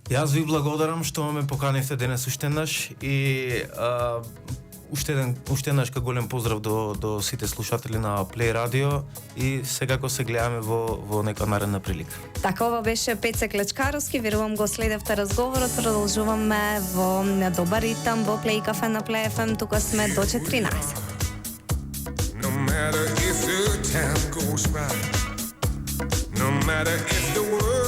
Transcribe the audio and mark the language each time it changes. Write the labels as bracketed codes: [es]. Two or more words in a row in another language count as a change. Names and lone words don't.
[mk] Јас ви благодарам што ме поканивте денес уште еднаш и уште еднаш голем поздрав до сите слушатели на Play Radio и секако се гледаме во нека наредна прилика. Така, ова беше Пеце Клечкаровски, верувам го следевте разговорот, продолжуваме во добар ритам во Play Cafe на Play FM, тука сме до 14. [en] No matter if the time goes by, no matter if the world